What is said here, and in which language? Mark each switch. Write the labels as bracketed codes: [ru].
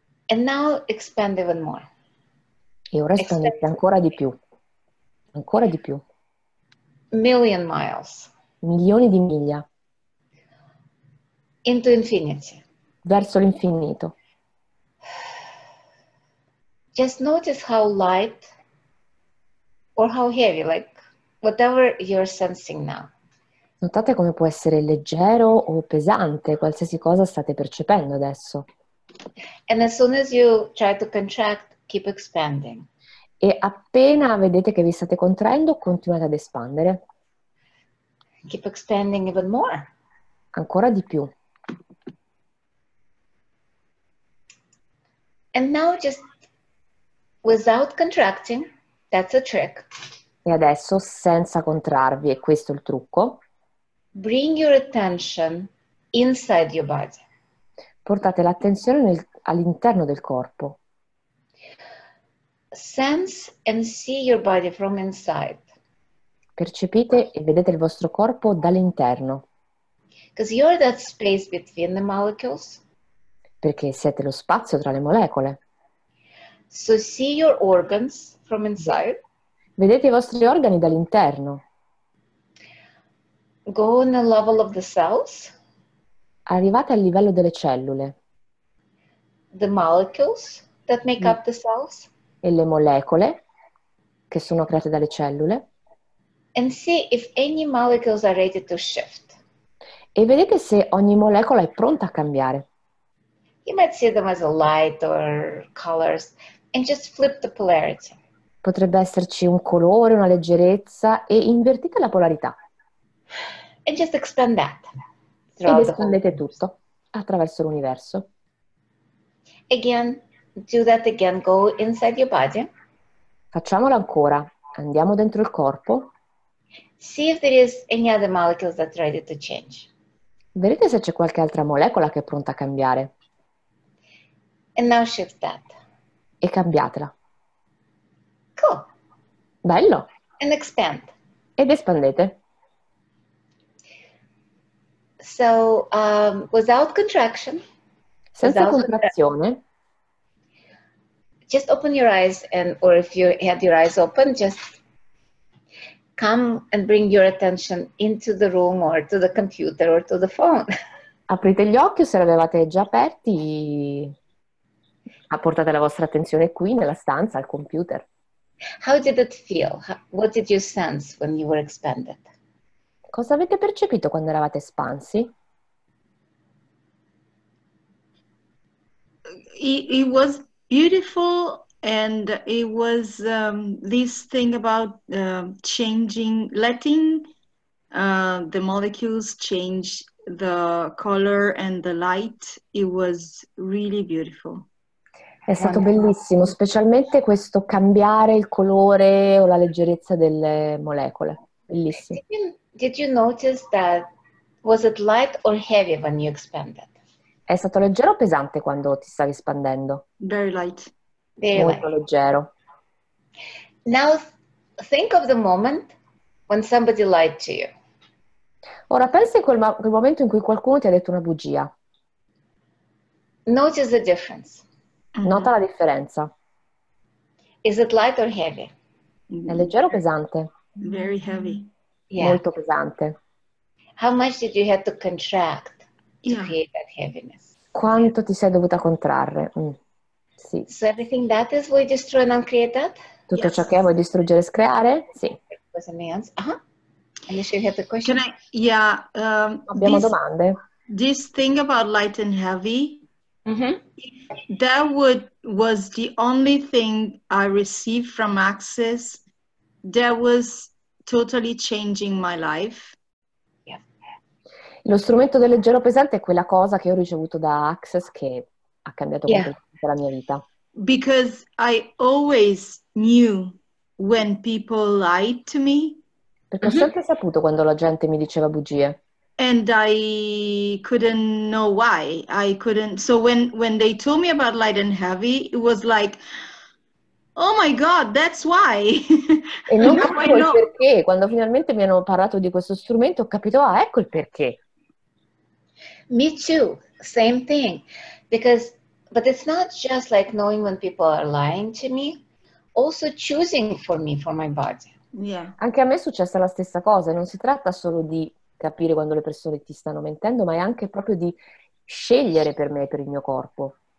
[en] And now expand even more. [it] E ora espandete ancora di più. Ancora di più. [en] Million miles [it] Milioni di miglia. [en] into infinity. [it] Verso l'infinito. [en] Just notice how light or how heavy, like whatever you're sensing now. [it] Notate come può essere leggero o pesante, qualsiasi cosa state percependo adesso. [en] And as soon as you try to contract, keep expanding. [it] E appena vedete che vi state contraendo, continuate ad espandere. [en] Keep expanding even more. [it] Ancora di più. [en] And now just without contracting, that's a trick. [it] E adesso, senza contrarvi, e questo è il trucco, [en] Bring your attention inside your body. [it] portate l'attenzione all'interno del corpo. [en] Sense and see your body from inside. [it] Percepite e vedete il vostro corpo dall'interno, [en] Because you're that space between the molecules. [it] perché siete lo spazio tra le molecole. [en] So see your organs from inside. [it] Vedete i vostri organi dall'interno. [en] Go on the level of the cells, [it] Arrivate al livello delle cellule [en] the molecules that make up the cells, [it] e le molecole che sono create dalle cellule [en] and see if any molecules are ready to shift. [it] e vedete se ogni molecola è pronta a cambiare. [en] You might see them as a light or colors, and just flip the polarity. [it] Potrebbe esserci un colore, una leggerezza e invertite la polarità [en] And just expand that [it] ed [en] throughout the whole. [it] espandete tutto attraverso l'universo. [en] Again, do that again. Go inside your body. [it] Facciamolo ancora. Andiamo dentro il corpo. [en] See if there is any other molecules that's ready to change. [it] Vedete se c'è qualche altra molecola che è pronta a cambiare [en] And now shift that. [it] e cambiatela. [en] Cool. [it] Bello! [en] And expand. [it] Ed espandete. [en] So without contraction, [it] Senza [en] without [it] contrazione, [en] just open your eyes, and or if you had your eyes open, just come and bring your attention into the room or to the computer or to the phone. [it] aprite gli occhi o se li avevate già aperti, portate la vostra attenzione qui nella stanza, al computer. [en] How did it feel? What did you sense when you were expanded? [it] Cosa avete percepito quando eravate espansi? [en] It was beautiful, and it was this thing about changing, letting the molecules change the color and the light. It was really beautiful. [it] È stato bellissimo, specialmente questo cambiare il colore o la leggerezza delle molecole. Bellissimo. [en] Did you notice that? Was it light or heavy when you expanded? [it] È stato leggero o pesante quando ti stavi espandendo? [en] Very light. Very [it] Molto [en] light. [it] leggero. [en] Now think of the moment when somebody lied to you. [it] Ora pensi a quel momento in cui qualcuno ti ha detto una bugia. [en] Notice the difference. [it] Nota la differenza. [en] Is it light or heavy? [it] È leggero o pesante? [en] Very heavy. Yeah. [it] Molto pesante. [en] How much did you have to contract to Yeah. create that heaviness? [it] Quanto ti sei dovuta contrarre? Sì. [en] So everything that is will destroy and uncreate that? [it] Tutto [en] Yes. [it] ciò che vuoi distruggere e screare? Sì. [en] Was an answer. And you should have the question. Can I? Yeah. [it] Abbiamo domande? [en] This thing about light and heavy. Mm-hmm. That was the only thing I received from Access that was totally changing my life. Yeah. [it] Lo strumento del leggero pesante è quella cosa che ho ricevuto da Access che ha cambiato completamente la mia vita. [en] Because I always knew when people lied to me. [it] Perché ho sempre saputo quando la gente mi diceva bugie. [en] And I couldn't know why. I couldn't. So when they told me about light and heavy, it was like, oh my God, that's why. [it] E non [en] Now I [it] capivo il [en] know. [it] perché. Quando finalmente mi hanno parlato di questo strumento ho capito, ecco il perché. [en] Me too. Same thing. But it's not just like knowing when people are lying to me, also choosing for me, for my body. Yeah. [it] Anche a me è successa la stessa cosa. Non si tratta solo di capire quando le persone ti stanno mentendo, ma è anche proprio di scegliere per me, per il mio corpo.